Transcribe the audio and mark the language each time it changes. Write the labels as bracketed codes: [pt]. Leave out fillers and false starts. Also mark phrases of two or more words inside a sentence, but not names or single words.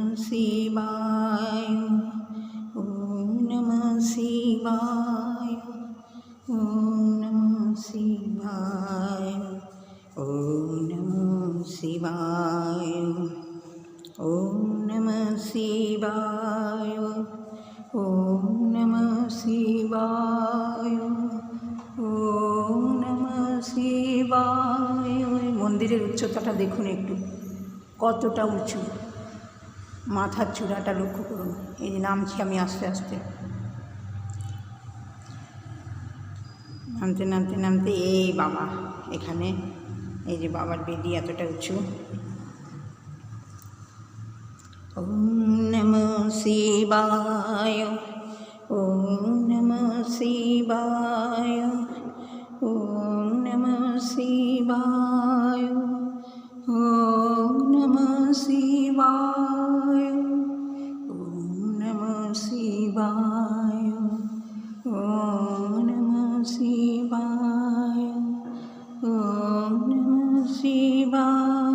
[sa] শিবায়, ওম নমঃ শিবায়, ওম নমঃ শিবায়, ওম নমঃ শিবায়, ওম নমঃ শিবায়, ওম নমঃ শিবায়, ওম নমঃ শিবায়। [bn] মন্দিরের উচ্চতাটা দেখুন একটু, কতটা উঁচু। মাথার চূড়াটা লক্ষ্য করুন। এই যে নামছি আমি আস্তে আস্তে, নামতে নামতে নামতে এই বাবা, এখানে এই যে বাবার বেদি এতটা উঁচু। [sa] ওম নমঃ শিবায়, ওম নমঃ শিবায়, ওম নমঃ শিবায়, ওম নমঃ শিবায়, ওম নমঃ শিবায়, ওম নমঃ শিবায়, ওম নমঃ শিবায়।